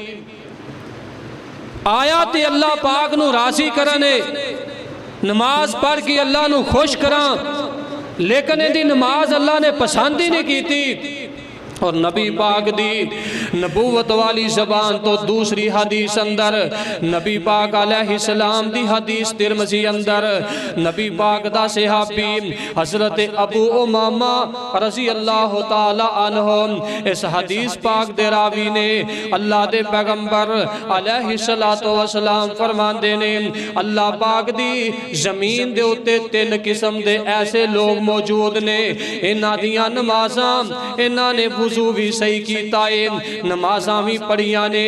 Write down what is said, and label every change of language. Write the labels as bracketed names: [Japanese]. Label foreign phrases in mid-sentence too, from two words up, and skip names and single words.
[Punjabi] ਆਇਆ ਤੇ ਅੱਲਾਹ ਪਾਕ ਨੂੰ ਰਾਜ਼ੀ ਕਰਨ ਨਮਾਜ਼ ਪੜ੍ਹ ਕੇ ਅੱਲਾਹ ਨੂੰ ਖ਼ੁਸ਼ ਕਰਾਂ, ਲੇਕਿਨ ਇਹਦੀ ਨਮਾਜ਼ ਅੱਲਾਹ ਨੇ ਪਸੰਦ ਹੀ ਨਹੀਂ ਕੀਤੀ। ਔਰ ਨਬੀ ਪਾਕ ਦੀ ਨਬੂਵਤ ਵਾਲੀ ਜ਼ਬਾਨ ਤੋਂ ਦੂਸਰੀ ਹਦੀਸ ਅੰਦਰ ਨਬੀ ਪਾਕ [Arabic] عليه السلام [Punjabi] ਦੀ ਹਦੀਸ ਤਿਰਮਿਜ਼ੀ ਅੰਦਰ ਨਬੀ ਪਾਕ ਦਾ ਸਹਾਬੀ ਹਜ਼ਰਤ ਅਬੂ ਉਮਾਮਾ [Arabic] رضي الله تعالى عنه [Punjabi] ਇਸ ਹਦੀਸ ਪਾਕ ਦੇ ਰਾਵੀ ਨੇ ਅੱਲਾਹ ਦੇ ਪੈਗ਼ੰਬਰ [Arabic] عليه الصلاة والسلام [Punjabi] ਫ਼ਰਮਾਂਦੇ ਨੇ ਅੱਲਾਹ ਪਾਕ ਦੀ ਜ਼ਮੀਨ ਦੇ ਉੱਤੇ ਤਿੰਨ ਕਿਸਮ ਦੇ ਐਸੇ ਲੋਗ ਮੌਜੂਦ ਨੇ, ਇਨ੍ਹਾਂ ਦੀਆਂ ਨਮਾਜ਼ਾਂ ਇਨ੍ਹਾਂ ਨੇ ਵੁਜ਼ੂ ਭੀ ਸਹੀ ਕੀਤਾ ਹੈ, ਨਮਾਜ਼ਾਂ ਭੀ ਪੜ੍ਹੀਆਂ ਨੇ,